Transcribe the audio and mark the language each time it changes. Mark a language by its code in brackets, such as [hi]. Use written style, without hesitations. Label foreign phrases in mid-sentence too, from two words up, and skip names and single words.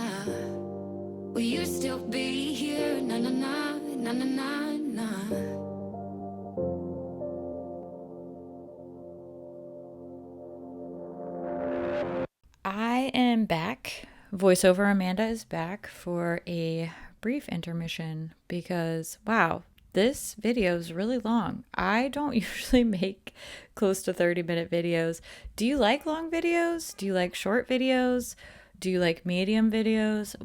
[en] Will you still be here? Na na na na na na na. I am back. Voiceover Amanda is back for a brief intermission because, wow, this video is really long. I don't usually make close to 30-minute videos. Do you like long videos? Do you like short videos? Do you like medium videos?